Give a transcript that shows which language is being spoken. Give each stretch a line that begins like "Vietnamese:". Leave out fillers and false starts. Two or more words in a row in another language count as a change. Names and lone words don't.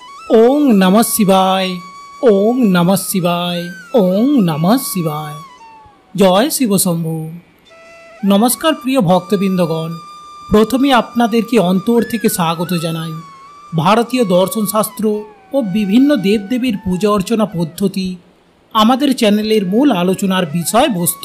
Sanskrit: ওং নমঃ শিবায়। ওং নমঃ শিবায়। ওং নমঃ শিবায়। জয় শিবশম্ভু।
Bangla: নমস্কার প্রিয় ভক্তবৃন্দগণ, প্রথমে আপনাদেরকে অন্তর থেকে স্বাগত জানাই। ভারতীয় দর্শনশাস্ত্র ও বিভিন্ন দেবদেবীর পূজা অর্চনা পদ্ধতি আমাদের চ্যানেলের মূল আলোচনার বিষয়বস্তু।